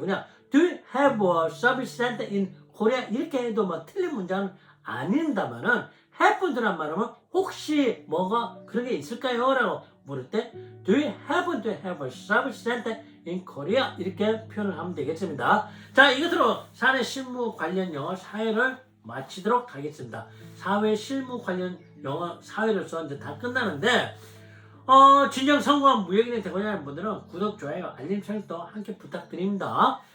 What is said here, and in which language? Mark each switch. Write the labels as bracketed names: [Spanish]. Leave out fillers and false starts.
[Korean] 그냥 [English] Do you have a service center in Korea? [Korean] 이렇게 해도 뭐 틀린 문장은 아닌다면은 happen to라는 말은 혹시 뭐가 그런 게 있을까요? 라고 물을 때 [English] Do you happen to have a service center in Korea? [Korean] 이렇게 표현을 하면 되겠습니다. 자, 이것으로 사회 실무 관련 영어 사회를 마치도록 하겠습니다. 사회 실무 관련 영어 사회로서 이제 다 끝나는데 진정 성공한 무역인이 되고자 하는 분들은 구독, 좋아요, 알림 설정도 함께 부탁드립니다.